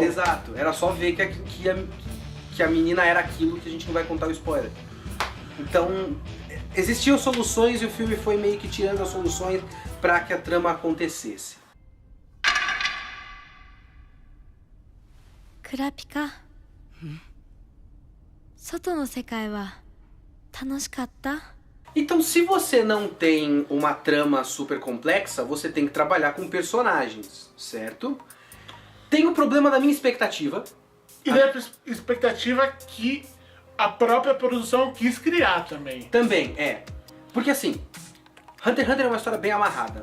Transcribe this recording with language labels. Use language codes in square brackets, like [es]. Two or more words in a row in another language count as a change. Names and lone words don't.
[pt] Exato, era só ver que a menina era aquilo, que a gente não vai contar o spoiler. Então, existiam soluções e o filme foi meio que tirando as soluções para que a trama acontecesse. Kurapika, [ja] 外の世界は楽しかった? [pt] Então, se você não tem uma trama super complexa, você tem que trabalhar com personagens, certo? Tem o problema da minha expectativa. E da expectativa que a própria produção quis criar também. Também, Porque assim, Hunter x Hunter é uma história bem amarrada.